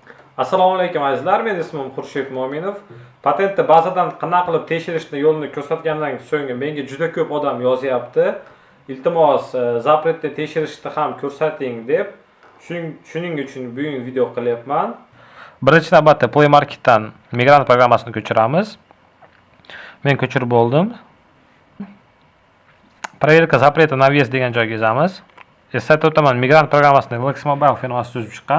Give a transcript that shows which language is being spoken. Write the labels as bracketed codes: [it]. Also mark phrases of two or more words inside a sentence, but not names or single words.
[uz] Assalomu alaykum azizlar, men ismim Xurshid Mo'minov. Patentni bazadan qanday qilib tekshirishni yo'lini ko'rsatgandan so'ng menga juda ko'p odam yozyapti. Iltimos, zapretni tekshirishni ham ko'rsating deb. Shuning uchun bugun video qilyapman. Birinchi navbatda Play Marketdan migrant programmasini ko'chiramiz. Men ko'chirib bo'ldim. [ru] Проверка запрета на въезд [uz] degan joyga yozamiz. Eslatib o'taman, migrant programmasini Lex Mobile firmasi tuzib chiqqan.